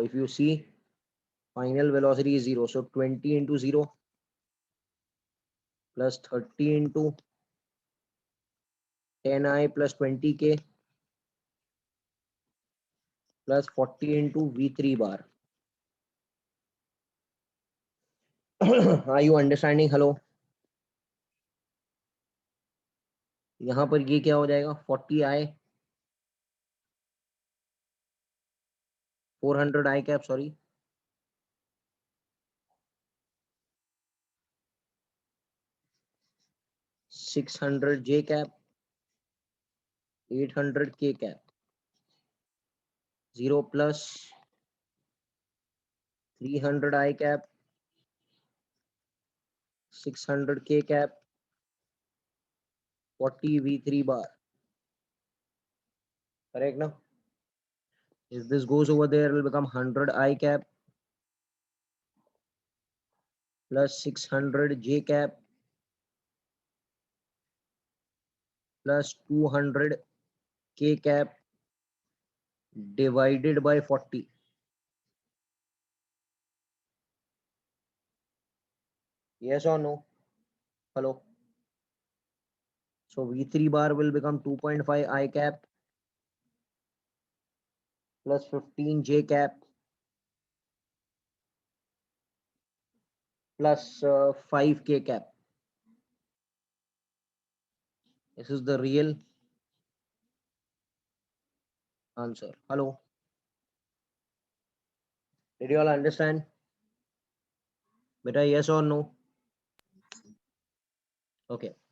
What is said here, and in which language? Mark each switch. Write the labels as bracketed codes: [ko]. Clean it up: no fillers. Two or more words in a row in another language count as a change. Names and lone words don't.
[en] If you see, final velocity is 0. So 20 into 0 plus 30 into 10I plus 20K plus 40 into V3 bar. Are you understanding? Hello. [hi] यहाँ पर ये क्या हो जाएगा? [en] 40I 400 I cap, sorry. 600 J cap, 800 K cap. 0 plus 300 I cap, 600 K cap, 40 V3 bar. Correct now? If this goes over there, it will become 100 I cap plus 600 J cap plus 200 K cap divided by 40. Yes or no? Hello. So V3 bar will become 2.5 I cap plus 15 J cap plus 5 K cap. This is the real answer. Hello. Did you all understand? Beta, yes or no? Okay.